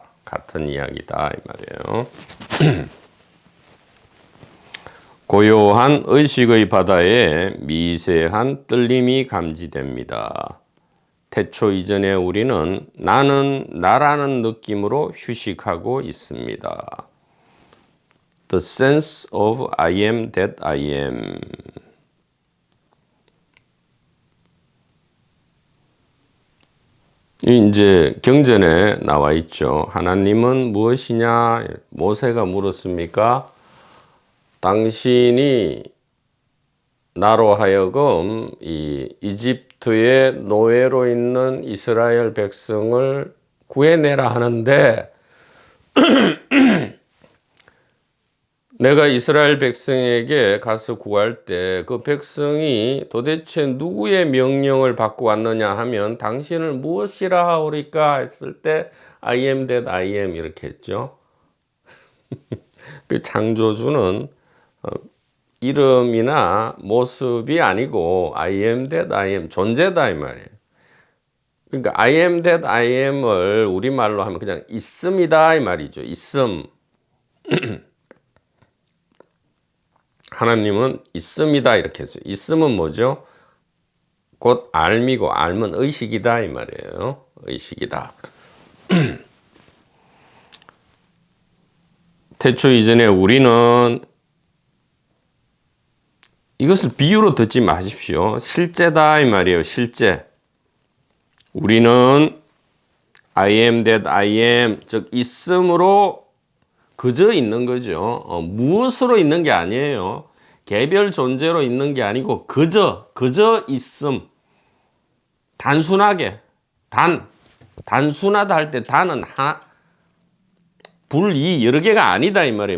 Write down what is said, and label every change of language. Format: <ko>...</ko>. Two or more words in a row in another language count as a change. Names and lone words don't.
<ko>같은 이야기다 이 말이에요. 고요한 의식의 바다에 미세한 떨림이 감지됩니다. 태초 이전에 우리는 나는 나라는 느낌으로 휴식하고 있습니다.</ko> <en>The sense of I am that I am.</en> <ko>이제 경전에 나와 있죠. 하나님은 무엇이냐? 모세가 물었습니까? 당신이 나로 하여금 이 이집트의 노예로 있는 이스라엘 백성을 구해내라 하는데 내가 이스라엘 백성에게 가서 구할 때 그 백성이 도대체 누구의 명령을 받고 왔느냐 하면 당신을 무엇이라 하오리까 했을 때</ko> <en>I am that I am</en> <ko>이렇게 했죠. 그 창조주는 이름이나 모습이 아니고</ko> <en>I am that I am</en> <ko>존재다 이 말이에요. 그러니까</ko> <en>I am that I am</en> <ko>을 우리말로 하면 그냥 있음이다 이 말이죠. 있음. 하나님은 있음이다 이렇게 했어요. 있음은 뭐죠? 곧 알미고 알면 의식이다 이 말이에요. 의식이다. 태초 이전에 우리는 이것을 비유로 듣지 마십시오. 실제다 이 말이에요. 실제. 우리는</ko> <en>I am that I am</en> <ko>즉 있음으로 그저 있는 거죠. 무엇으로 있는 게 아니에요. 개별 존재로 있는 게 아니고 그저 있음. 단순하게 단순하다 할 때 단은 불이 여러 개가 아니다 이 말이에요.</ko>